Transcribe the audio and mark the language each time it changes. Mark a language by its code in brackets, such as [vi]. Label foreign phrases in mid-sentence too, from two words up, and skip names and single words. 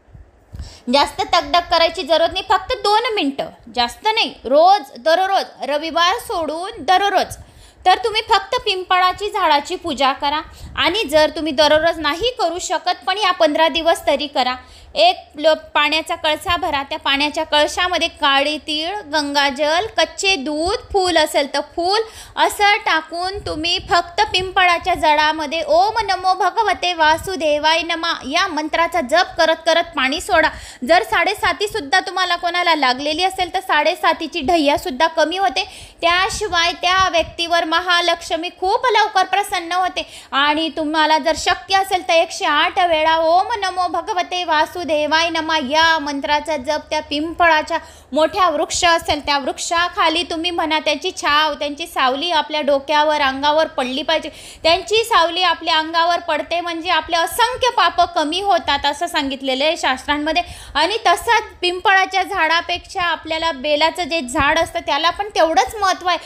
[mr] जास्त तगडक करायची जरूरत नाही, फक्त 2 मिनटं, जास्त नाही, दररोज, रविवार सोडून दररोज, तर तुम्ही फक्त पिंपळाची झाडाची पूजा करा। आणि जर तुम्ही दररोज नाही करू शकत, पण या 15 दिवस तरी करा। एक पाण्याचा कळसा भरा, त्या पाण्याच्या कळशामध्ये काळी तीळ, गंगाजल, कच्चे दूध, फूल असेल तर फूल असं टाकून तुम्ही फक्त पिंपळाच्या जडामध्ये [sa] ओम नमो भगवते वासुदेवाय नमः [mr] या मंत्राचा जप करत करत पाणी सोडा। जर 7.5 सुद्धा तुम्हाला कोणाला लागलेली असेल तर 7.5ची ढैया सुद्धा कमी होते। त्याशिवाय त्या व्यक्तीवर महालक्ष्मी खूप लवकर प्रसन्न होते। आणि तुम्हाला जर शक्य असेल तर 108 वेळा [sa] ओम नमो भगवते वासुदेवाय नमः [mr] या मंत्राचा जप त्या पिंपळाच्या मोठ्या वृक्ष असेल त्या वृक्षाखाली तुम्ही म्हणा, त्यांची छाव, त्यांची सावली आपल्या डोक्यावर, अंगावर पडली पाहिजे। त्यांची सावली आपल्या अंगावर पडते म्हणजे आपले असंख्य पाप कमी होतात असं सांगितलेलं आहे शास्त्रांमध्ये। आणि तसंच पिंपळाच्या झाडापेक्षा आपल्याला बेलाचं जे झाड असतं त्याला पण तेवढंच महत्त्व आहे।